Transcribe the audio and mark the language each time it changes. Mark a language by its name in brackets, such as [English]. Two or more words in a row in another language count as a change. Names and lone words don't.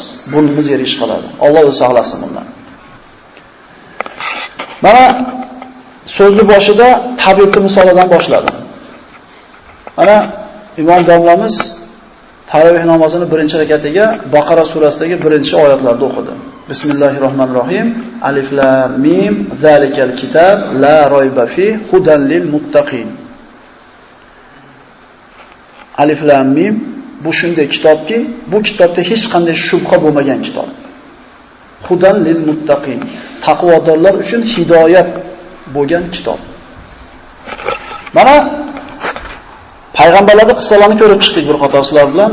[Uzbek] Burnimiz yerga ishqaladi. Alloh o'zi saqlasin bundan. Mana so'zni boshida tabibni misolidan boshladim. Mana imom domlamiz taravih namozini birinchi rakatiga Baqara surasidagi birinchi oyatlarni o'qidi. [Arabic] Bismillahirrohmanirrohim. ألف لام ميم ذلك الكتاب لا ريب في هدى للمتقين. ألف لام ميم [Uzbek] bu shunday kitobki, bu kitobda hech qanday shubha bo'lmagan kitob. [Arabic] هدى للمتقين. [Uzbek] Taqvodorlar uchun hidoyat bo'lgan kitob. Mana payg'ambarlarning qissalarini ko'rib chiqdik bir qator sizlar bilan.